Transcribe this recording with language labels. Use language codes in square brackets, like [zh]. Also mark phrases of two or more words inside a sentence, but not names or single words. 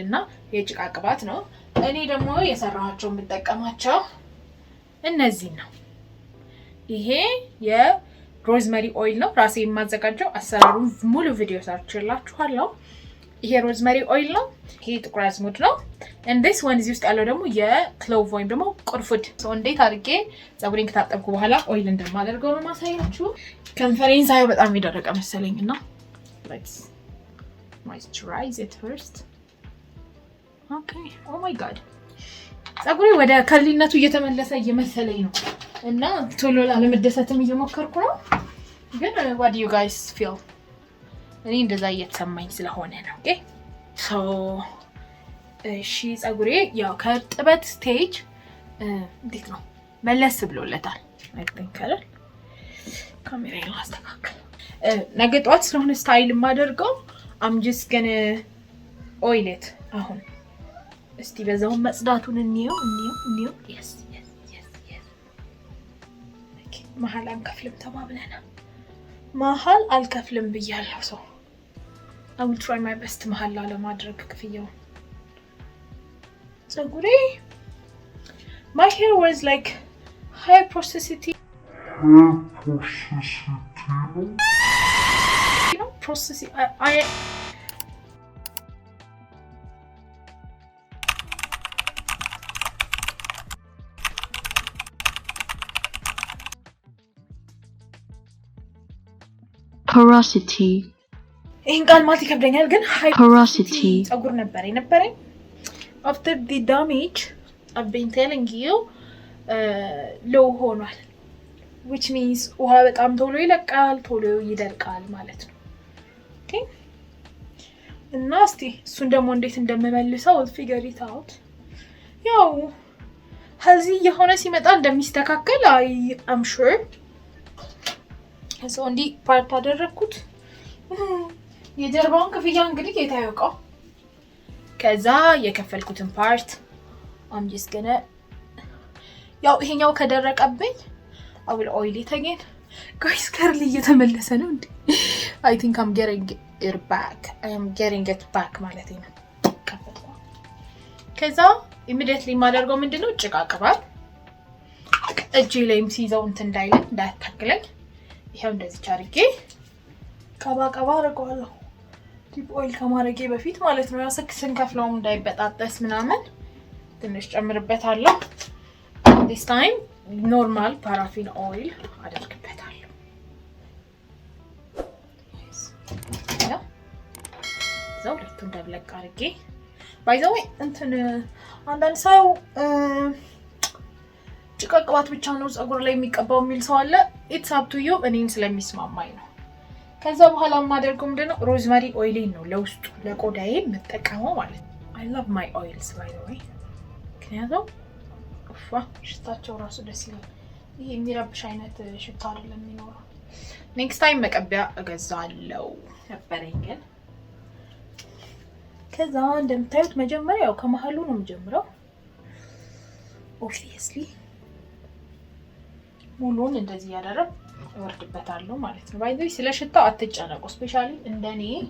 [am] እና የጭቃ ቅባት ነው። እኔ ደግሞ የሰራኋቸው የምጠቀማቸው እነዚህ ነው። ይሄ የሮዝመሪ ኦይል ነው፣ ራሴ የማዘጋጀው። አሰራሩን ሙሉ ቪዲዮ ሰርችላችኋለሁ። ይሄ [en] rosemary oil [am] ነው። ይሄ ጥቁር አዝሙድ ነው። [en] and this one [am] እዚህ ውስጥ ያለው ደግሞ የክሎቭ ወይም ደግሞ ቁርፉድ። እንዴት አድርጌ ፀጉሬን ከታጠብኩ በኋላ ኦይል እንደማደርገው ነው ማሳያችሁ። ከንፈሬን ሳየው በጣም የደረቀ መሰለኝና [en] let's moisturize it first. okay, oh my god [am] ፀጉሬ ወደ ከርሊነቱ እየተመለሰ እየመሰለኝ ነው እና ቶሎ ላለመደሰትም እየሞከርኩ ነው። ግን [en] what do you guys feel? [am] እኔ እንደዛ እየተሰማኝ ስለሆነ ነው። ኦኬ እሺ ፀጉሬ ያው ከጥበት ስቴጅ እንዴት ነው መለስ ብሎለታል። [en] I think [am] አይደል? ካሜራዬን አስተካክል። ነገ ጠዋት ስለሆነ ስታይል የማደርገው [en] I'm just gonna oil it [am] አሁን። እስቲ በዛው መጽዳቱን እንየው። yes ኦኬ። መሀል አንከፍልም ተባብለናል። መሀል አልከፍልም ብያለሁ ሰው [en] I will try my best [am] መሀል ለማድረግ ክፍያው ፀጉሬ [en] my hair was like high porosity you know porosity I [am] porosity ይሄን ቃል ማለት ይከብደኛል ግን high porosity ፀጉር ነበረኝ [en] after the damage I've been telling you low [am] ሆኗል, [en] which means [am] ውሃ በጣም ቶሎ ይለቃል፣ ቶሎ ይደርቃል ማለት ነው። ኦኬ እና እስቲ እሱን ደግሞ እንዴት እንደምመልሰው [en] figure it out። [am] ያው ሀዚ የሆነ ሲመጣ እንደሚስተካከል [en] I am sure። [am] እንዲ ፓርት አደረኩት። የጀርባውን ክፍያ እንግዲህ የታየቀው ከዛ የከፈልኩትን ፓርት [en] I'm just gonna [am] ያው ይሄኛው ከደረቀብኝ [en] I will oil it again. [am] guys ከርሊ እየተመለሰ ነው እንዴ? [en] I think I'm getting it back. I am getting it back [am] ማለት ነው። ከዛ immediately ማደርገው ምንድነው ጭቃ ቅባት እጄ ላይም ሲይዘው እንትን እንዳይታክለኝ ይሄው እንደዚህ አድርጌ ቀባ አደርገዋለሁ። [en] deep oil [am] ከማድረጌ በፊት ማለት ነው። ያው ስንከፍለውም እንዳይበጣጠስ ምናምን ትንሽ ጨምርበታለሁ። [en] this time normal paraffin oil [am] አደርግበታለሁ። ያው ሁለቱን እንደብለቅ አድርጌ [en] by the way [am] እንትን አንዳንድ ሰው ጭቃ ቅባት ብቻ ነው ፀጉር ላይ የሚቀባው የሚል ሰው አለ። [en] it's up to you። [am] እኔን ስለሚስማማኝ ነው። ከዛ በኋላ ማደርገው ምንድነው ሮዝመሪ ኦይሌን ነው ለውስጡ ለቆዳዬ መጠቀመው ማለት ነው። [en] I love my oils by the way። [am] ምክንያቱም ኡፋ ሽታቸው ራሱ ደስ ይላል። ይሄ የሚረብሽ አይነት ሽታ አይደለም የሚኖረው። [en] next time [am] መቀቢያ እገዛለሁ ነበረኝ ግን ከዛ እንደምታዩት መጀመሪያ ያው ከመሃሉ ነው የምጀምረው። ኦብቪየስሊ ሙሉን እንደዚህ ያደረግ እወርድበታለሁ ማለት ነው። [en] by the way [am] ስለ ሽታው አትጨነቁ። ስፔሻሊ እንደኔ